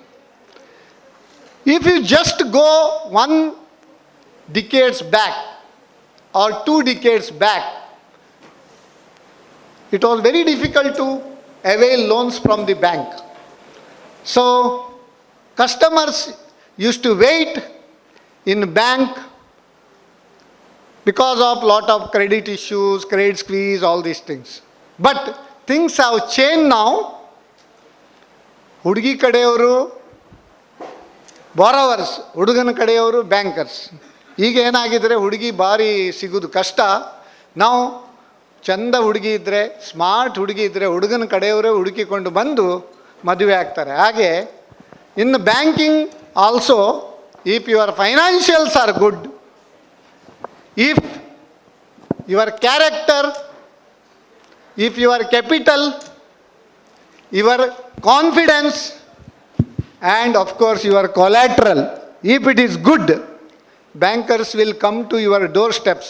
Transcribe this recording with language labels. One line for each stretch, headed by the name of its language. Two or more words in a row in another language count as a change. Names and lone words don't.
English: If you just go 1 decade back or 2 decades back, it was very difficult to avail loans from the bank. So customers used to wait in bank because of lot of credit issues, credit squeeze, all these things. But things have changed now.
Kannada: ಹುಡ್ಗಿ ಕಡೆಯವರು borrowers, ಹುಡುಗನ ಕಡೆಯವರು bankers. ಈಗ ಏನಾಗಿದ್ರೆ ಹುಡುಗಿ ಬಾರಿ ಸಿಗೋದು ಕಷ್ಟ. ನಾವು ಚಂದ ಹುಡುಗಿ ಇದ್ದರೆ, ಸ್ಮಾರ್ಟ್ ಹುಡುಗಿ ಇದ್ದರೆ ಹುಡುಗನ ಕಡೆಯವರೇ ಹುಡುಕಿಕೊಂಡು ಬಂದು ಮದುವೆ ಆಗ್ತಾರೆ.
English: ಹಾಗೆ in banking also, if your financials are good, if your character, if your capital, your confidence, and of course your collateral, if it is good, bankers will come to your doorsteps.